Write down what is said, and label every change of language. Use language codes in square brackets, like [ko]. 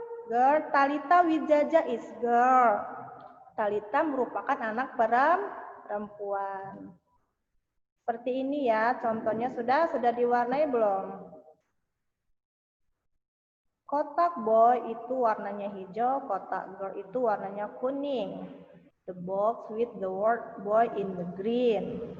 [en] Girl, Talita Wijaja is girl. [id] Talita merupakan anak perempuan. Seperti ini ya, contohnya sudah diwarnai belum? Kotak boy itu warnanya hijau, kotak girl itu warnanya kuning. [en] The box with the word boy in the green.